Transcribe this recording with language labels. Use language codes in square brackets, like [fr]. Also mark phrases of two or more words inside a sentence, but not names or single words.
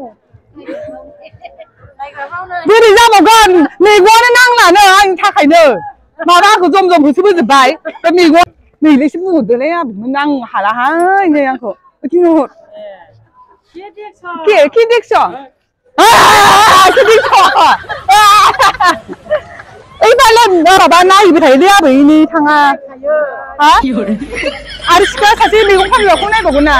[brx] बोरै जाबावगोन मैगंआनो नांलानो आंनि थाखायनो माबा आंखौ जम होसोबोजोब्बाय दा मैगं नैलेसो बुंहरदोलै आं हालाहाय नै आंखौ थिनहर [as] কি দেখছ এইফালে [brx] माबा नायबाय थायोलै आबैनि थाङा आरो सिख्ला सासे मैगं फानग्राखौ नायबावगोन ना